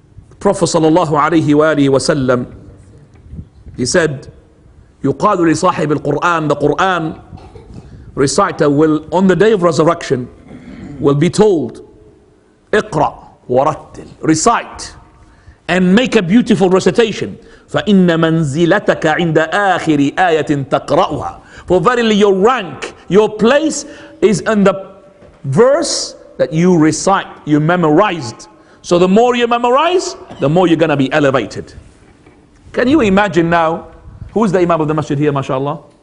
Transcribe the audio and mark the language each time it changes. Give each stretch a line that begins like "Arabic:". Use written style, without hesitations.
English: The Prophet sallallahu alayhi wa alihi wa sallam, he said,
Arabic: يقال لصاحب القرآن,
English: the Qur'an reciter will, on the day of resurrection, will be told,
Arabic: اقرأ ورتل,
English: recite and make a beautiful recitation.
Arabic: فإن منزلتك عند آخر آية تقرأها.
English: For verily your rank, your place is in the verse that you recite, you memorized. So the more you memorize, the more you're going to be elevated. Can you imagine now, who is the Imam of the masjid here, mashallah?